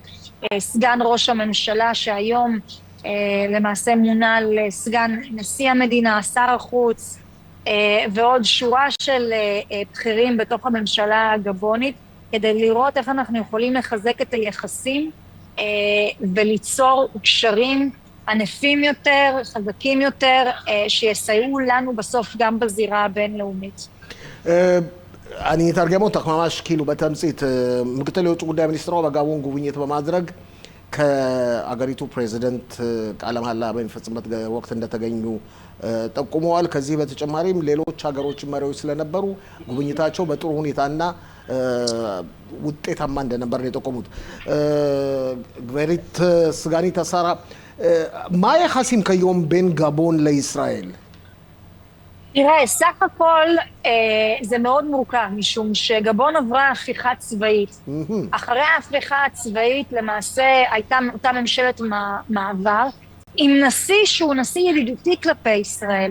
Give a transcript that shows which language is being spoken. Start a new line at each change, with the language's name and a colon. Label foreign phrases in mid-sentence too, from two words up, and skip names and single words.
Hebrew: סגן ראש הממשלה שהיום למעשה מונה לסגן נשיא המדינה שר החוץ ועוד שורה של בכירים בתוך הממשלה הגבונית כדי לראות איך אנחנו יכולים לחזק את היחסים וליצור קשרים ענפים יותר, חזקים יותר, שיסייעו לנו בסוף גם בזירה הבינלאומית. אני אתרגם אותך ממש כאילו בתמצית.
Amharic: ምክትል የውጭ ጉዳይ ሚኒስትሯ በጋቦን ጉብኝት በማድረግ ከአገሪቱ ፕሬዚደንት ቃለ መሃላ በሚፈጽምበት ወቅት እንደተገኙ ጠቁመዋል። ከዚህ በተጨማሪም ሌሎች ሀገሮች መሪዎች ስለነበሩ ጉብኝታቸው በጥሩ ሁኔታና ውጤታማ እንደነበር ነው የጠቆሙት።
Hebrew: גברת סגנית השר מה היחסים כיום בין גבון לישראל? תראה, סך הכל זה מאוד מורכב, משום שגבון עברה הפיכה צבאית. אחרי ההפיכה הצבאית למעשה הייתה אותה ממשלת מעבר, עם נשיא שהוא נשיא ידידותי כלפי ישראל.